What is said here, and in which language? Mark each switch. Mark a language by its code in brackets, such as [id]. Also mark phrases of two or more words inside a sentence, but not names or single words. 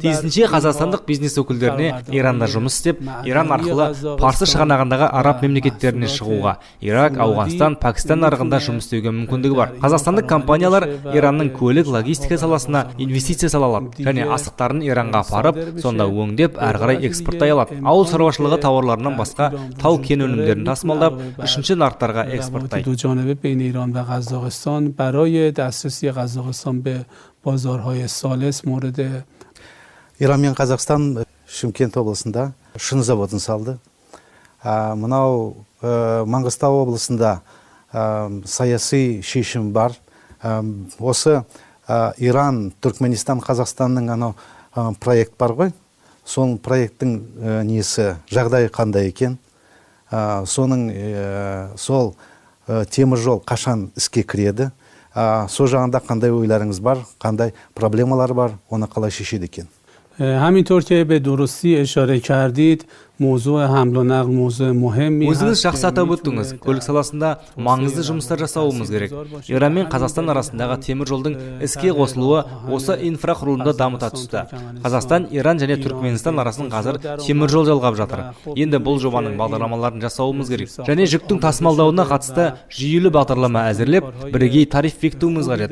[kk] Тиісінше қазақстандық бизнес өкілдеріне Иранда жұмыс істеп, Иран арқылы Парсы шығанағындағы араб мемлекеттеріне шығуға, Ирак, Ауғанстан, Пәкістан нарығында жұмыс істеуге мүмкіндігі бар. Қазақстандық компаниялар Иранның көлік, логистика саласына инвестиция сала алады және астықтарын Иранға апарып, сонда өңдеп, әрі қарай экспорттай алады. Ауыл шаруашылығы тауарларынан басқа тау-кен өнімдерін тасымалдап, үшінші нарықтарға экспорттайды. [fa] دو جانبه بین ایران و قزاقستان برای دسترسی قزاقستان به بازارهای ثالث مورد [kk] Иран мен Қазақстан Шымкент облысында шыны заводын салды. Мынау Маңғыстау облысында саяси шешім бар. Осы Иран, Түркменстан, Қазақстанның анау проект бар ғой. Соның проекттің несі, жағдайы қандай екен? Сол теміржол қашан іске кіреді? Сол жағында қандай ойларыңыз бар, қандай проблемалар бар, оны қалай шешеді екен? [fa] همینطور که به درستی اشاره کردید موضوع حمل و نقل موضوع مهمی [kk] Өзіңіз жақсы атап өттіңіз. Көлік саласында маңызды жұмыстар жасауымыз керек. Иран мен Қазақстан арасындағы темір жолдың іске қосылуы осы инфрақұрылымды дамыта түсті. Қазақстан, Иран және Түркменстан арасын қазір темір жол жалғап жатыр. Енді бұл жобаның бағдарламаларын жасауымыз керек. Және жүктің тасымалдауына қатысты жүйелі бағдарлама әзірлеп, бірегей тариф бекітуіміз қажет.